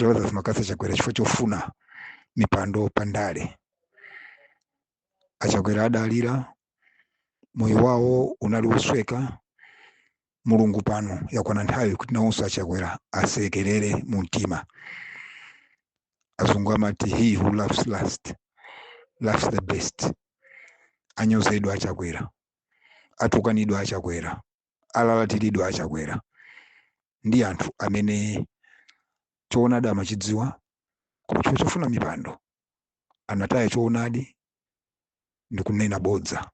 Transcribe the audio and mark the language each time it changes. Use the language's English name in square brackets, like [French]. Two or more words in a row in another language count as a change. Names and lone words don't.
[Nyanja] Lazarus Makaza Chakwera chifukwa chofuna mipando pandale. Achakwera adalira, moyo wawo unali wosweka. Mulungu pano yakwana nthawi kuti nawonso Achakwera asekerere mu mtima. Azungu amati [English] he who laughs last laughs the best. [Nyanja] Anyozedwa Achakwera, atukanidwa Achakwera, alalatiridwa Achakwera. Ndi anthu amene choonadi amachidziwa koma chifukwa chofuna mipando anataya choonadi ndikunena bodza.